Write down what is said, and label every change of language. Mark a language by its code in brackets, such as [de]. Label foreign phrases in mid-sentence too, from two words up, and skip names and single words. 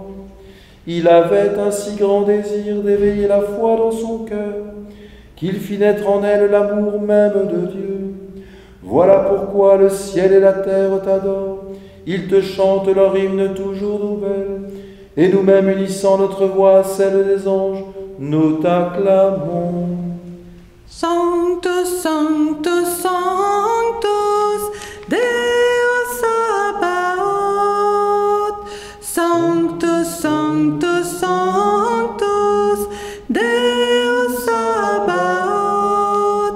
[fr] Il avait un si grand désir d'éveiller la foi dans son cœur, qu'il fit naître en elle l'amour même de Dieu. Voilà pourquoi le ciel et la terre t'adorent, ils te chantent leur hymne toujours nouvelle, et nous-mêmes unissant notre voix à celle des anges, nous t'acclamons. [la] Sanctus, Sanctus, Sanctus, Deus Sabaoth. Sanctus, Sanctus, Sanctus, Deus Sabaoth.